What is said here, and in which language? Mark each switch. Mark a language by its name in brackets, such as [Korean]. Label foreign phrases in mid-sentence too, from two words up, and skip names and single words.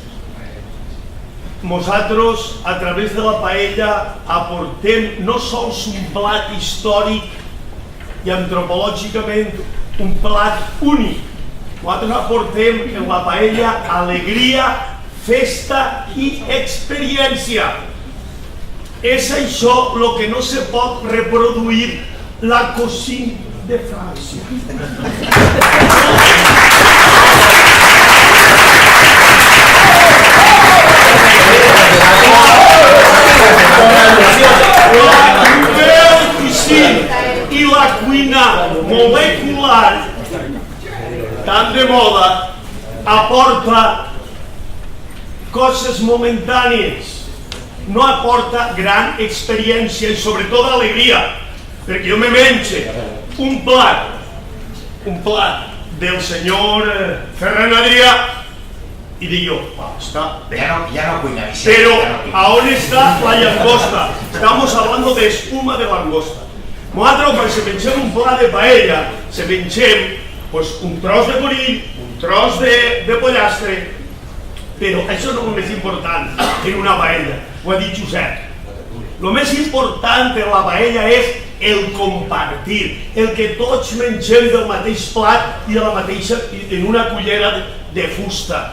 [Catalan] Nosaltres, a través de la paella, aportem no sols un plat històric i antropològicament un plat únic. Nosaltres aportem en la paella alegria, festa i experiència. És això el que no se pot reproduir [French] la cuisine [Catalan] de França. [French] La nouvelle cuisine [Catalan] i la cuina molecular, tan de moda, aporta coses momentànies, no aporta gran experiència i sobretot alegria, perquè jo me menge un plat del senyor Ferran Adrià i dic jo, està bé. [Spanish] Ya no cuina Vicente. Pero, ¿aún está la langosta? Estamos hablando de espuma de langosta. [Catalan] Nosaltres, quan se mengem un plat de paella, se mengem un tros de conill, un tros de pollastre, però això no és el més important en una paella, ho ha dit Josep. El més important en la paella és el compartir, el que tots mengem del mateix plat i en una cullera de fusta.